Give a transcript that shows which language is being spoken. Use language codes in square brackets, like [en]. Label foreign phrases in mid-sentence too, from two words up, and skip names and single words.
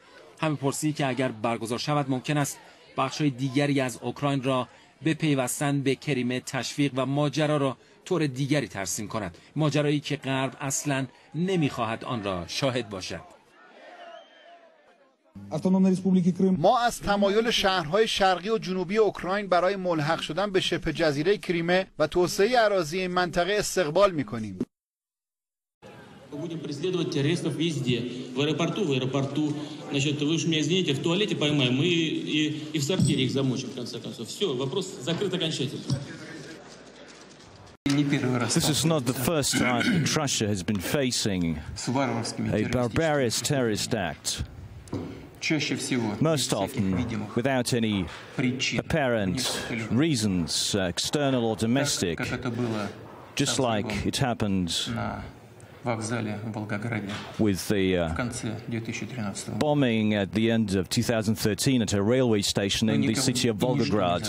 [fa] همه‌پرسی که اگر برگزار شود ممکن است بخش‌های دیگری از اوکراین را به پیوستن به کریمه تشویق و ماجرا را طور دیگری ترسیم کند، ماجرایی که غرب اصلاً نمی‌خواهد آن را شاهد باشد. ما از تمایل شهرهای شرقی و جنوبی اوکراین برای ملحق شدن به شبه جزیره کریمه و توسعه اراضی این منطقه استقبال می‌کنیم. [ru] Будем преследовать террористов везде, в аэропорту, значит, вы уж меня извините, в туалете поймаем, мы и в сортире их замочим, в конце концов. Все, вопрос закрыт окончательно. [en] This is not the first time that Russia has been facing a barbarous terrorist act. Most often without any apparent reasons, external or domestic, just like it happened with the bombing at the end of 2013 at a railway station in the city of Volgograd.